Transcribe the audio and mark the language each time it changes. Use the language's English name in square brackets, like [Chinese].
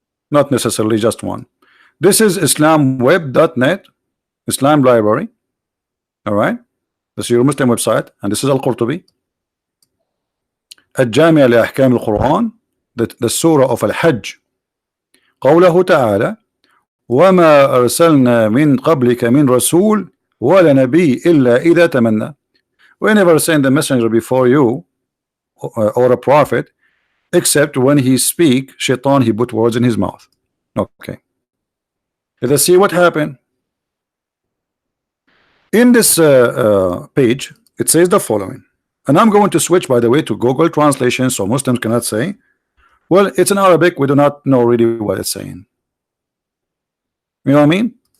[English] not necessarily just one. This is islamweb.net, Islam library. All right, this is your Muslim website, and this is Al-Qurtubi. الجامع لأحكام القرآن, the surah of Al-Hajj. [Arabic] قوله تعالى وما أرسلنا من قبلك من رسول ولا نبي إلا إذا تمنى. [English] We never send a messenger before you or a prophet except when he speak, shaitan, he put words in his mouth. Okay, let us see what happened. In this page it says the following, and I'm going to switch, by the way, to Google translation so Muslims cannot say, well, it's in Arabic, we do not know really what it's saying. You know what I mean?